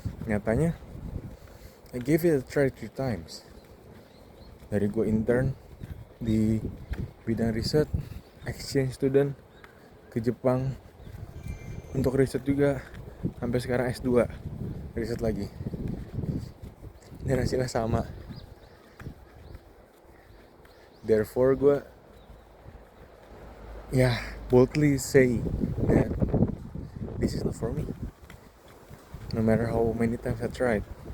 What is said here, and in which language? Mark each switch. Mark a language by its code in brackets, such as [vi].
[id] Nyatanya [en] I gave it a try 3 times. [id] Dari gue intern di bidang riset, exchange student ke Jepang untuk riset juga, sampai sekarang S2 riset lagi, dan hasilnya sama. [en] Therefore [id] gue [en] boldly say that this is not for me, no matter how many times I tried.